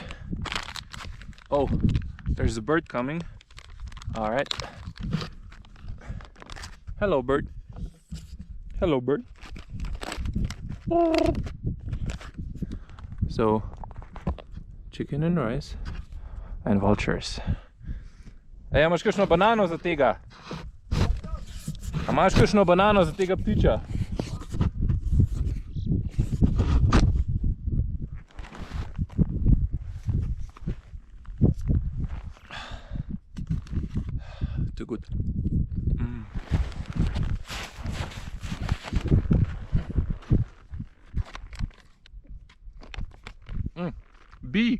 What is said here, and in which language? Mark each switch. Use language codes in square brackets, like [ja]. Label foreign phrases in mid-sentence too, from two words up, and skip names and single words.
[en] Oh, there's a bird coming. All right. Hello, bird. Hello, bird. So, chicken and rice and vultures. [sl] Ej, imaš kakšno banano za tega? A imaš kakšno banano za tega ptiča? [en] Too good. Bee!